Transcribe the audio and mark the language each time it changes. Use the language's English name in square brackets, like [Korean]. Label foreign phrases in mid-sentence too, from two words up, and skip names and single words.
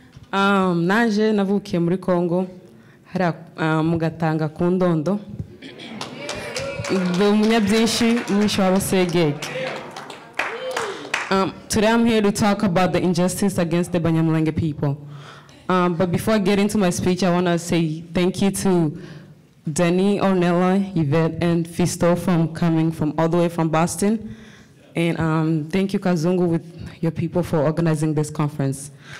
[Rundi] Nanje navukiye muri Congo, hariya mugatanga ku Ndondo. Ndi umunyabyinshi mwisho w'abasegege. [English] Today I'm here to talk about the injustice against the Banyamulenge people. But before I get into my speech, I want to say thank you to Danny, Ornella, Yvette, and Fisto for coming from all the way from Boston. And thank you, Kazungu, with your people for organizing this conference.